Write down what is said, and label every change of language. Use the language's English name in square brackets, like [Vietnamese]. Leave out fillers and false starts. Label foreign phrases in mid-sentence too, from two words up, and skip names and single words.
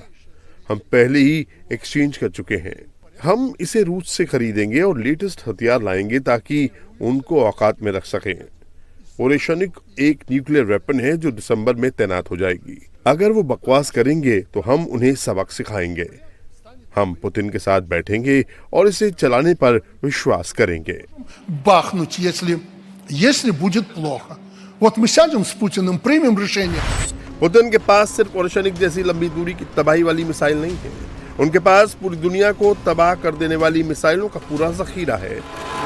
[Hindi] हम पहले ही एक्सचेंज कर चुके हैं। हम इसे रूस से खरीदेंगे और लेटेस्ट हथियार लाएंगे ताकि उनको औकात में रख सकें। ओरेशनिक एक [English] nuclear weapon [Hindi] है जो दिसंबर में तैनात हो जाएगी। अगर वो बकवास करेंगे तो हम उन्हें सबक सिखाएंगे। हम पुतिन के साथ बैठेंगे और इसे चलाने पर विश्वास करेंगे। [Russian] Бахнуть, если будет плохо. Вот мы сядем с Путиным, примем решение. [Hindi] पुतिन के पास सिर्फ ओरेशनिक जैसी लंबी दूरी की तबाही वाली मिसाइल नहीं है, उनके पास पूरी दुनिया को तबाह कर देने वाली मिसाइलों का पूरा जखीरा है।